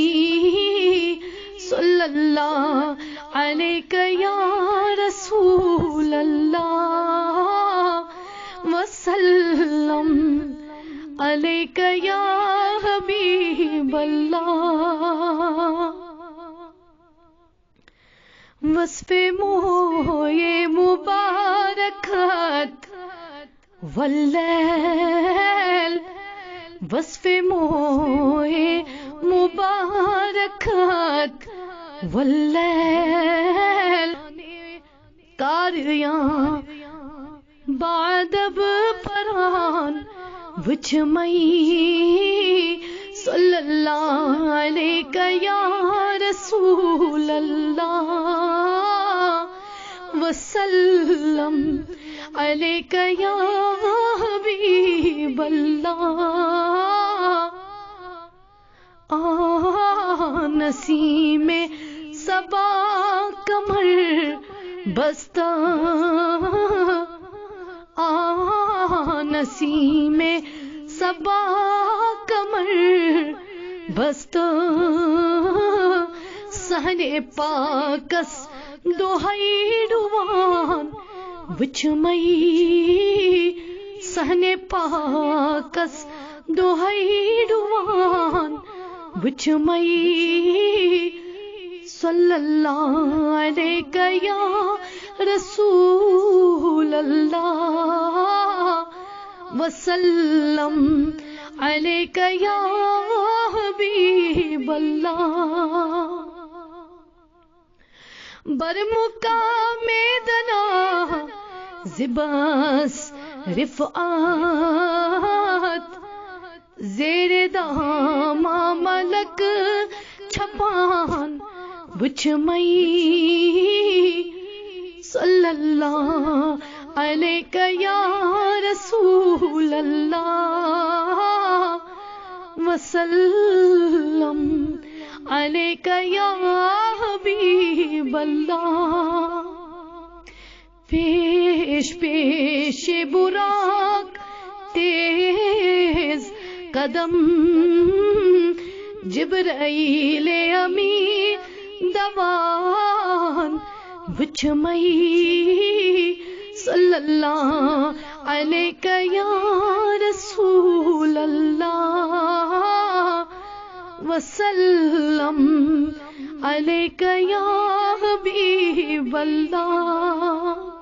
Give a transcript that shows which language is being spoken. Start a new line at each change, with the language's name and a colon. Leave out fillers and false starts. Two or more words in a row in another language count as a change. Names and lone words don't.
Arabic: صلی اللہ علیک یا رسول اللہ وسلم علیک یا حبیب اللہ
Kashmiri: وصف موئے مبارکت واللیل وصف موئے مبارکت واللیل کاریاں بعدب پران وچھ مئی
Arabic: صلی اللہ علیک یا رسول اللہ وسلم علیک یا حبیب
Kashmiri: اللہ نسیم صبا کمر بستہ نسیم صبا کمر بستہ سہنے پاکس دوہائی ڈوان وچھ مئی سہنے پاکس دوہائی ڈوان وچھ مئی
Arabic: صلی اللہ علیک یا رسول اللہ وسلم علیک یا حبیب اللہ
Kashmiri: برمقام دنا زباس رفعات زیر دام ملک چھپان وچھ مئی
Arabic: صلی اللہ علیک یا رسول اللہ وسلم علیک یا حبیب اللہ
Kashmiri: پیش پیش براق تیز قدم جبرائیل امی دوان وچھ مئی
Arabic: صلی اللہ علیک یا رسول اللہ وسلم علیک یا حبیب اللہ